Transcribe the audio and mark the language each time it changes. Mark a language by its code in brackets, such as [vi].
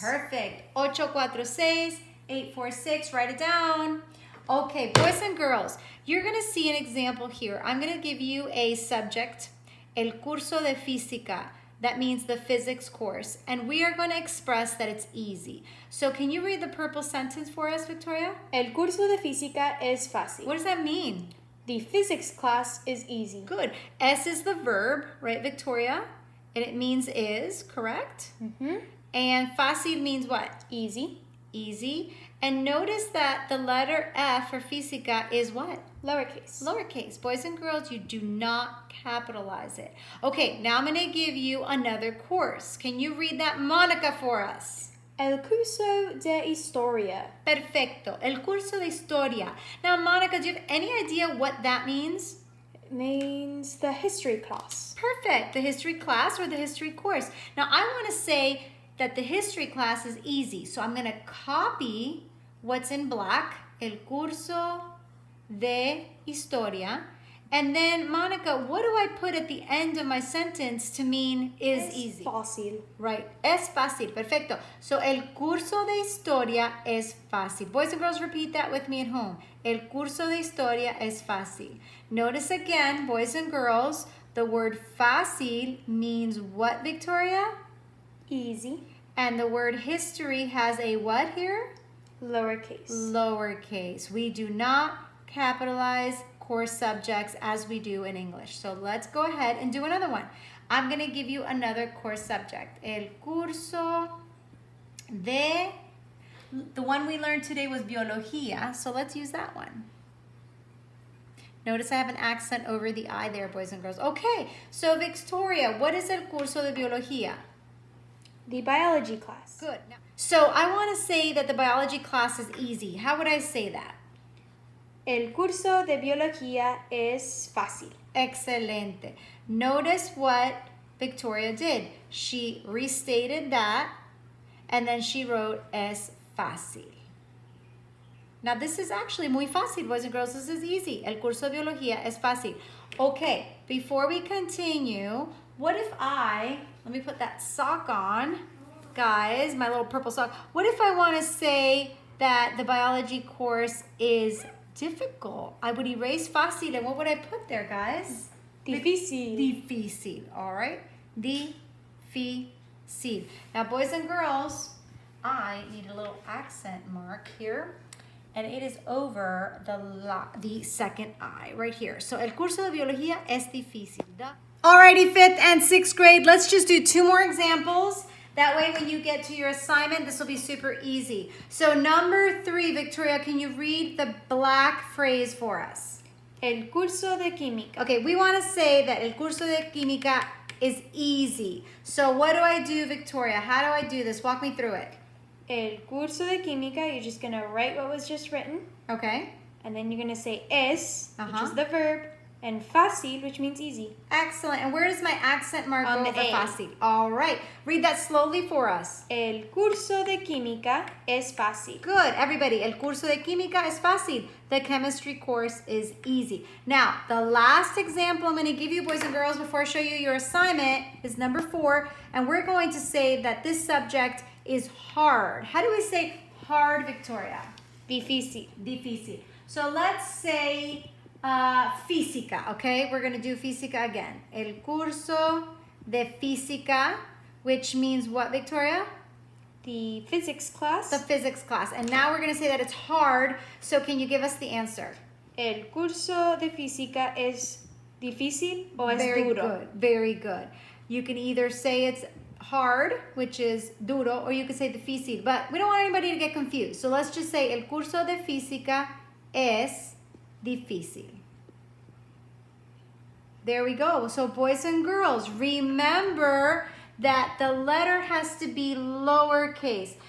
[en] Perfect. 846, 846, write it down. Okay, boys and girls, you're going to see an example here. I'm going to give you a subject, [es] el curso de física. [en] That means the physics course. And we are going to express that it's easy. So can you read the purple sentence for us, Victoria? [es] El curso de física es fácil. [en] What does that mean? The physics class is easy. Good. Es is the verb, right, Victoria? And it means is, correct? Mm-hmm. And fácil means what? Easy. Easy. And notice that the letter F for física is what? Lowercase. Lowercase. Boys and girls, you do not capitalize it. Okay, now I'm going to give you another course. Can you read that, Monica, for us? [es] El curso de historia. Perfecto. El curso de historia. [en] Now, Monica, do you have any idea what that means? It means the history class. Perfect. The history class or the history course. Now, I want to say that the history class is easy. So I'm going to copy what's in black, [es] el curso de historia. [en] And then, Monica, what do I put at the end of my sentence to mean is [es] Es [en] easy? [es] fácil. [en] Right. [es] Es fácil. Perfecto. So, el curso de historia es fácil. [en] Boys and girls, repeat that with me at home. [es] El curso de historia es fácil. [en] Notice again, boys and girls, the word fácil means what, Victoria? Easy. And the word history has a what here? Lowercase. Lowercase. We do not capitalize course subjects as we do in English. So let's go ahead and do another one. I'm going to give you another course subject. [es] El curso de... [en] The one we learned today was biología, so let's use that one. Notice I have an accent over the I there, boys and girls. Okay, so Victoria, what is [es] el curso de biología? [en] The biology class. Good. So I want to say that the biology class is easy. How would I say that? [es] El curso de biología es fácil. Excelente. [en] Notice what Victoria did. She restated that, and then she wrote es fácil. Now this is actually [es] muy fácil, [en] boys and girls. This is easy. [es] El curso de biología es fácil. [en] Okay, before we continue, what if let me put that sock on, guys, my little purple sock. What if I want to say that the biology course is difficult? I would erase fácil, and what would I put there, guys? [es] Difícil. Difícil, all right? Difícil. [en] Now, boys and girls, I need a little accent mark here, and it is over the second I right here. [es] So, el curso de biología es difícil. [en] Alrighty, 5th and 6th grade, let's just do 2 more examples. That way, when you get to your assignment, this will be super easy. So number 3, Victoria, can you read the black phrase for us? [es] El curso de química. [en] Okay, we want to say that [es] el curso de química [en] is easy. So what do I do, Victoria? How do I do this? Walk me through it. [es] El curso de química, [en] you're just going to write what was just written. Okay. And then you're going to say es, which Uh-huh. is the verb, and fácil, which means easy. Excellent. And where does my accent mark On go the over A. fácil? All right. Read that slowly for us. [es] El curso de química es fácil. [en] Good. Everybody, [es] el curso de química es fácil. [en] The chemistry course is easy. Now, the last example I'm going to give you, boys and girls, before I show you your assignment is number 4. And we're going to say that this subject is hard. How do we say hard, Victoria? [es] Difícil. [en] Difícil. So let's say física, okay? We're going to do física again. [es] El curso de física, [en] which means what, Victoria? The physics class. The physics class. And now we're going to say that it's hard. So can you give us the answer? [es] El curso de física es difícil o es [en] Very [es] duro. [en] good. Very good. You can either say it's hard, which is duro, or you could say difícil. But we don't want anybody to get confused. So let's just say [es] el curso de física es difícil. [en] There we go. So boys and girls, remember that the letter has to be lowercase.